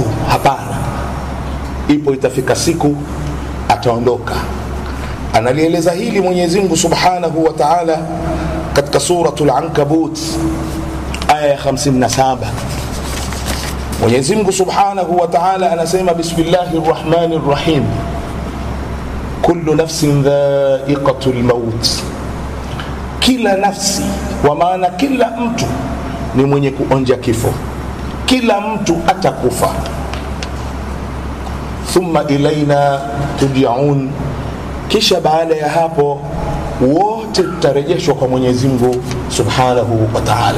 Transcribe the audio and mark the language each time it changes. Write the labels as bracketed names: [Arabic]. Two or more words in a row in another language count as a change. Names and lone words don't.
[Swahili] Hapana, ipo itafika siku ataondoka. Analieleza hili Mwenyezi Mungu [Arabic] سبحانه وتعالى [Swahili] katika suratul Ankabut aya ya 57. Mwenyezi Mungu [Arabic] سبحانه وتعالى anasema بسم الله الرحمن الرحيم كل نفس ذائقة الموت, [Swahili] kila nafsi, kwa maana kila mtu ni mwenye kuonja kifo, kila mtu atakufa. [Arabic] ثم إلينا ترجعون, [Swahili] kisha baada ya hapo wote tutarejeshwa kwa Mwenyezi Mungu [Arabic] سبحانه وتعالى.